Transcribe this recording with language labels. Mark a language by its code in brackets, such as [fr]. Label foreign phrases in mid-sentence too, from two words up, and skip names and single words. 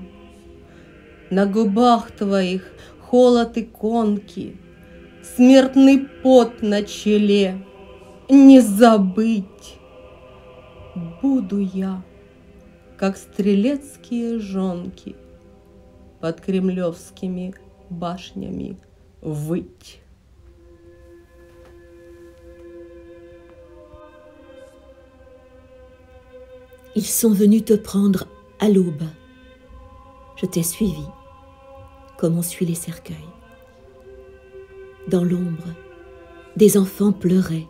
[ru] На губах твоих холод иконки, смертный пот на челе. Не забыть буду я, как стрелецкие жонки под кремлевскими башнями выть. [fr] Ils sont venus te prendre à l'aube. Je t'ai suivi, comme on suit les cercueils. Dans l'ombre, des enfants pleuraient.